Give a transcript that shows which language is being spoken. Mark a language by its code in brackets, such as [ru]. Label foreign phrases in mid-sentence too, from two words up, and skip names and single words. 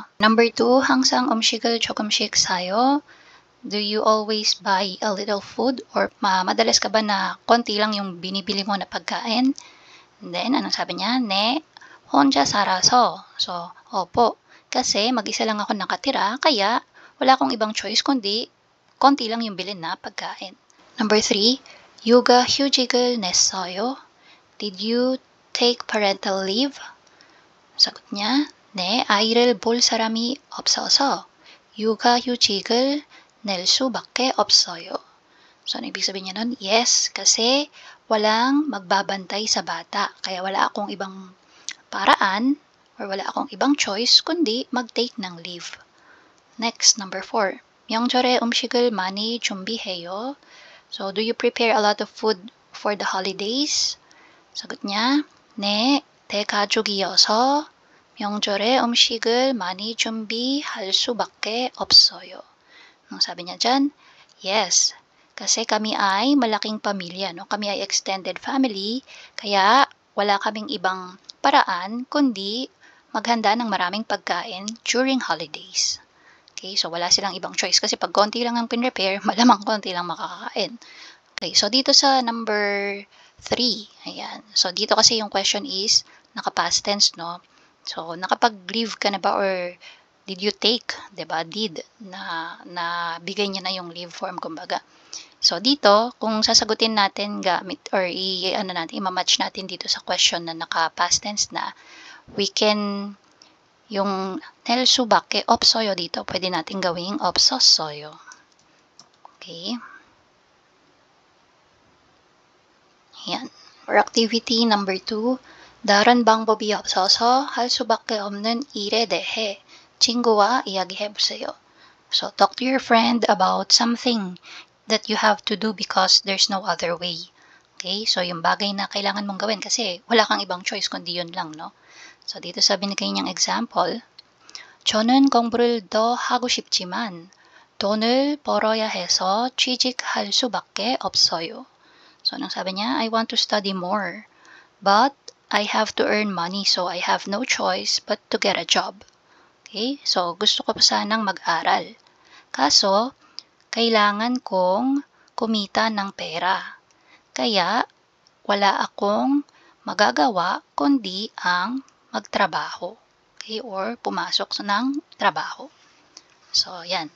[en] Number 2, [ko] 항상 음식을 조금씩 사요. [en] Do you always buy a little food? [tl] Or madalas ka ba na konti lang yung binibili mo na pagkain? And then, anong sabi niya? [ko] 네, 혼자 살아서. [tl] So, opo, kasi mag-isa lang ako nakatira, kaya wala akong ibang choice kundi konti lang yung bilhin na pagkain. [en] Number 3, [ko] 육아휴직을 냈어요. [en] Did you take parental leave? [tl] Sagot niya, [ko] 네, 아이를 볼 사람이 없어서 육아휴직을 낼 수밖에 없어요. [tl] So, ano ibig sabihin niya nun? Yes, kasi walang magbabantay sa bata. Kaya wala akong ibang paraan or wala akong ibang choice kundi mag-take ng leave. [en] Next, number 4. [ko] 명절에 음식을 많이 준비해요. [en] So, do you prepare a lot of food for the holidays? [tl] 사got niya, [ko] 네, 대가족이어서 명절에 음식을 많이 준비할 수밖에 없어요. [tl] Ang sabi niya dyan, yes, kasi kami ay malaking pamilya, no? Kami ay [en] extended family, [tl] kaya wala kaming ibang paraan kundi maghanda ng maraming pagkain [en] during holidays. [tl] Okay, so wala silang ibang choice kasi pag konti lang ang pinrepare, malamang konti lang makakakain. Okay, so dito sa number 3, ayan. So dito kasi yung question is naka-past tense, no? So nakapag-leave ka na ba [en] or did you take, [tl] 'di ba? Did na bigay niya na yung leave form kumbaga. So dito, kung sasagutin natin gamit or i-match natin dito sa question na naka-past tense na, [en] we can [tl] yung nelsubake opsoyo dito, pwede natin gawing opsosoyo. Okay? Yan. [en] For activity number 2, [ko] 다른 방법이 없어서 할 수밖에 없는 일에 대해 친구와 이야기해보세요. [en] So, talk to your friend about something that you have to do because there's no other way. Okay? So, [tl] yung bagay na kailangan mong gawin kasi wala kang ibang choice kundi yun lang, no? So, dito sa binigay niyang example, [ko] 저는 공부를 더 하고 싶지만 돈을 벌어야 해서 취직할 수밖에 없어요. [tl] So, anong sabi niya? [en] I want to study more, but I have to earn money, so I have no choice but to get a job. Okay? So, [tl] gusto ko pa sanang mag-aral. Kaso, kailangan kong kumita ng pera. Kaya, wala akong magagawa kundi ang magtrabaho. Okay? Or pumasok ng trabaho. So, yan.